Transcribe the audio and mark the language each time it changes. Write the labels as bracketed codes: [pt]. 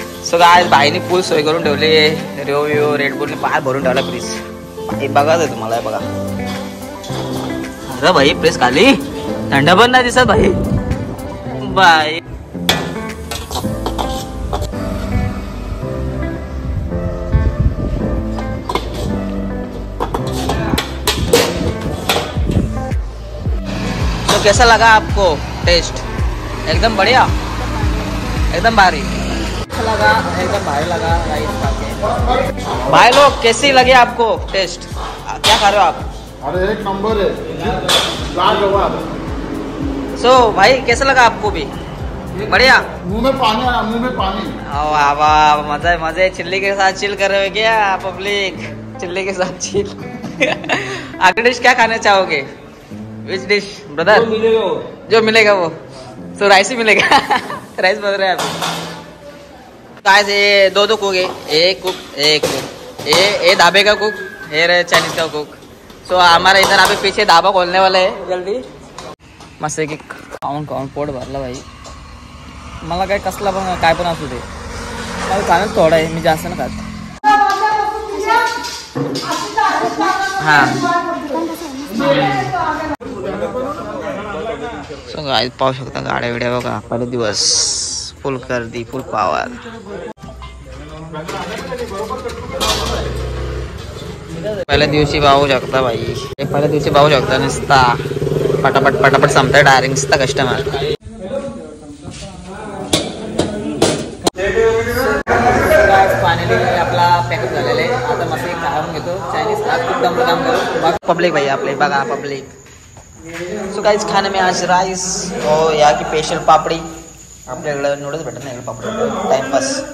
[mr] So guys भाईने फुल सोय करून ठेवली. रेव रेडबुलने बाहेर भरून ठेवला प्लीज. भाई बघा ते तुम्हाला बघा. अरे भाई प्रेस खाली थंड पण नाही दिसत भाई. [hi] बाय तो कैसा लगा आपको टेस्ट. एकदम बढ़िया एकदम भारी. अच्छा लगा एकदम भारी लगा राइस खा के. भाई लोग कैसी लगी आपको टेस्ट. क्या खा रहे हो आप. अरे एक नंबर है लाजवाब. सो भाई कैसा लगा आपको भी. बढ़िया. मुंह में पानी आया मुंह में पानी. वाह वाह मजा मजे. चिल्ली के साथ चिल कर रहे हो क्या पब्लिक. चिल्ली के साथ चिल. आखिर डिश क्या खाना चाहोगे. विच डिश ब्रदर. जो मिलेगा वो. तो राइस ही मिलेगा. राइस बन रहा है अभी. गाइस ये दो कुक है. एक कुक ये ढाबे का कुक ये चाइनीज का कुक. सो हमारा इधर अभी पीछे ढाबा खोलने वाला है जल्दी. [mr] मस्त की खाऊन खाऊन पोट भरलं भाई. मला काय कसला पण काय पण असू दे मला खाणं थोडं आहे. मी जास्त ना खात. हां सो गाइस पाहू शकता गाड्या बिड्या बघा. पहिले दिवस फुल गर्दी फुल पावर. पहिल्या दिवशी पाहू शकता भाई. पहिल्या दिवशी पाहू शकता नुसता पटापट पटापट संपता डायरेक्ट नुसता कस्टमर. फायनली आपला पॅकेज झालेला आहे. आता मस्त एक खाऊन घेतो चायनीज. खूप दम काम करू. पब्लिक भाई आपले बघा पब्लिक. [hi] सो गाइस खाने में आज राइस और यहाँ की स्पेशल पापड़ी. [mr] आपल्याकडे नूडल्स भेटत नाही पापड़ी टाइमपास.